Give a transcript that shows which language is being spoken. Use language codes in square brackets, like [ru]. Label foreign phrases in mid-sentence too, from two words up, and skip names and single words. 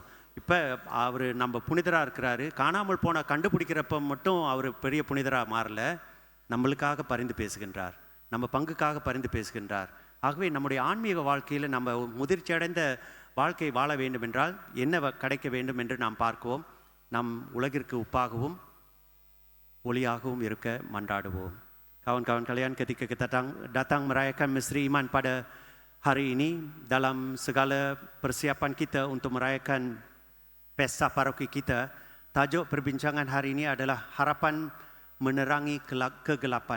[ta] இப்போ அவர் நம்ம புனிதராக இருக்கிறாரு. காணாமல் போன கண்டுபிடிக்கிறப்ப மட்டும் அவர் பெரிய புனிதராக மாறல, நம்மளுக்காக பரிந்து பேசுகின்றார், நம்ம பங்குக்காக பரிந்து பேசுகின்றார். ஆகவே நம்முடைய ஆன்மீக வாழ்க்கையில் நம்ம முதிர்ச்சி அடைந்த வாழ்க்கை வாழ வேண்டும் என்றால் என்ன கிடைக்க வேண்டும் என்று நாம் பார்க்குவோம். நம் உலகிற்கு உப்பாகவும் ஒளியாகவும் இருக்க மன்றாடுவோம். [ms] Kawan-kawan kalian, ketika kita datang merayakan Misteri Iman pada hari ini, dalam segala persiapan kita untuk merayakan pesta paroki kita, tajuk perbincangan hari ini adalah harapan menerangi kegelapan.